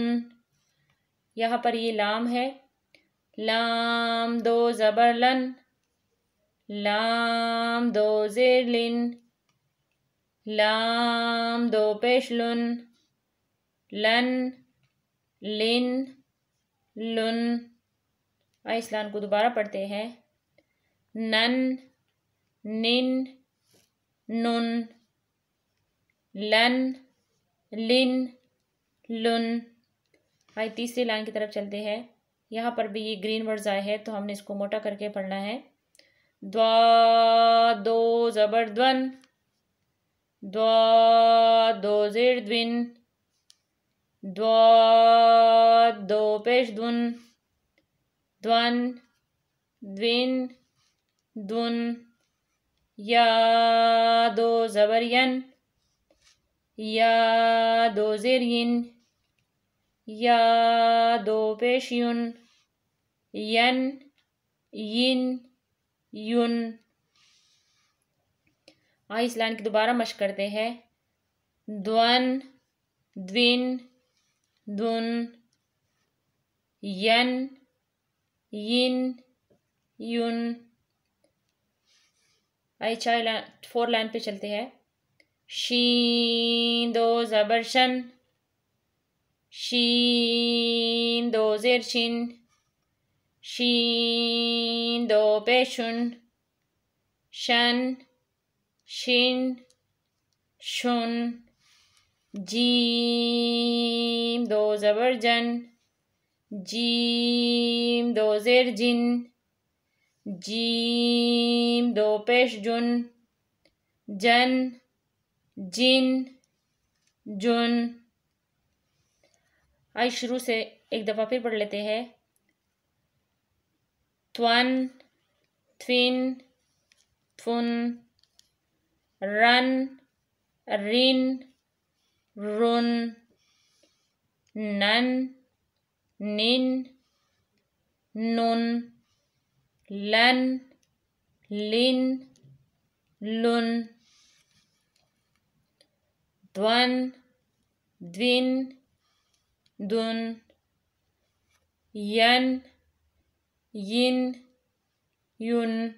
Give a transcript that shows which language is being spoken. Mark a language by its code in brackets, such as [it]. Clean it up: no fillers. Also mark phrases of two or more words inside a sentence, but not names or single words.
[ur] یہاں پر یہ لام ہے، لام دو زبر لن، لام دو زیر لن، لام دو پیش لن، لن، لن، لن۔ اس لائن کو دوبارہ پڑھتے ہیں۔ نن، نن، نن، لن، لن، لن۔ تیسری لائن کی طرف چلتے ہیں۔ یہاں پر بھی یہ [en] green words [ur] آئے ہیں تو ہم نے اس کو موٹا کر کے پڑھنا ہے۔ دوا دو زبر دون، دوا دو زیر دوین، دوا دو پیش دون، دون، دوین، دون۔ یا دو زبر ین، یا دو زیر ین، یا دو پیش یون، ین، ین، یون۔ اس لائن کی دوبارہ مشق کرتے ہیں۔ دون، دوین، دون، ین، ین، یون۔ 4 لائن پہ چلتے ہیں۔ شین دو زبر شن، شین دو زیر شن، شین دو پیشن، شن، شن، شن۔ جیم دو زبر جن، جیم دو زیر جن، جیم دو پیش جن، جن، جن، جن۔ آئے شروع سے ایک دفعہ پھر پڑھ لیتے ہیں۔ تون، توین، تھن، رن، رن، رن، نن، نن، نن، لن، لن، لن۔ دون، دوین، دون، ین، ین، یون۔